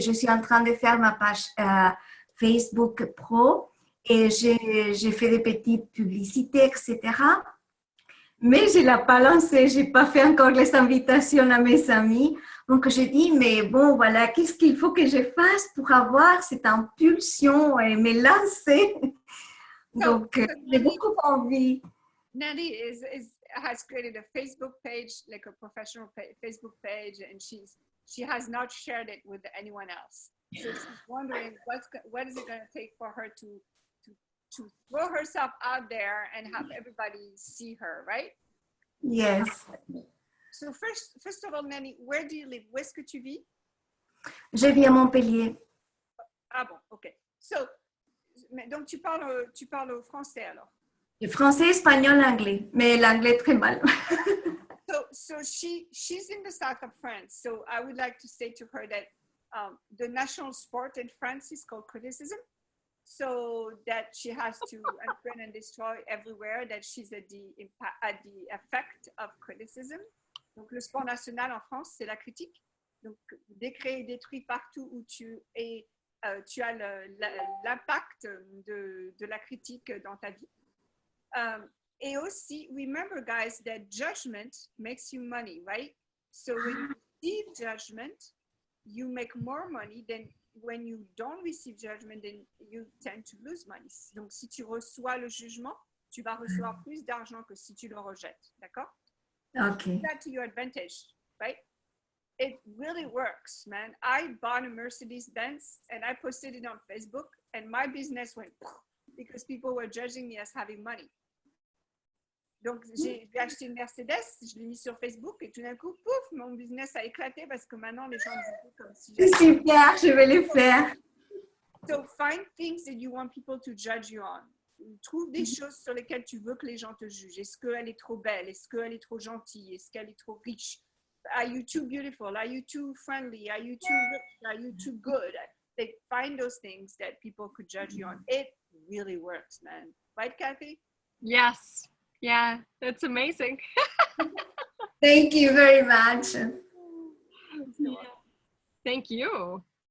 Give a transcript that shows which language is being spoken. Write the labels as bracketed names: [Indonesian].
[French] Je suis en train de faire ma page Facebook Pro et j'ai fait des petites publicités, etc. Mais je ne l'ai pas lancé, je n'ai pas fait encore les invitations à mes amis. Donc, j'ai dit, mais bon, voilà, qu'est-ce qu'il faut que je fasse pour avoir cette impulsion et me lancer? Donc, j'ai beaucoup envie. [English] Nelly has created a Facebook page, like a professional Facebook page, and she has not shared it with anyone else. So she's wondering what is it going to take for her to throw herself out there and have everybody see her, right? Yes. So first of all, Nelly, where do you live? [French] Où est-ce que tu vis? Je vis à Montpellier. Ah bon, ok. So, donc tu parles français alors? Le français, espagnol, anglais, mais l'anglais très mal. [English] So she's in the south of France. So I would like to say to her that the national sport in France is called criticism. So that she has to unfriend and destroy everywhere, that she's at the effect of criticism. [French] Donc le sport national en France, c'est la critique. Donc décréer et détruire partout où tu es, tu as l'impact de la critique dans ta vie. Et aussi, [English] remember guys that judgment makes you money, right? So when you receive judgment, you make more money than when you don't receive judgment, then you tend to lose money. [French] Donc si tu reçois le jugement, tu vas recevoir plus d'argent que si tu le rejettes, d'accord? [English] Okay. That to your advantage, right? It really works, man. I bought a Mercedes-Benz and I posted it on Facebook and my business went because people were judging me as having money. [French] Donc, j'ai acheté une Mercedes, je l'ai mis sur Facebook et tout d'un coup, pouf, mon business a éclaté parce que maintenant, les gens me disent comme si j'avais... Super, je vais le faire. [English] So, find things that you want people to judge you on. [French] Trouve des choses sur lesquelles tu veux que les gens te jugent. Est-ce qu'elle est trop belle? Est-ce qu'elle est trop gentille? Est-ce qu'elle est trop riche? [English] Are you too beautiful? Are you too friendly? Are you too rich? Are you too good? Like, find those things that people could judge you on. It really works, man. Right, Kathy? Yes. Yeah, that's amazing. Thank you very much. Yeah. Thank you.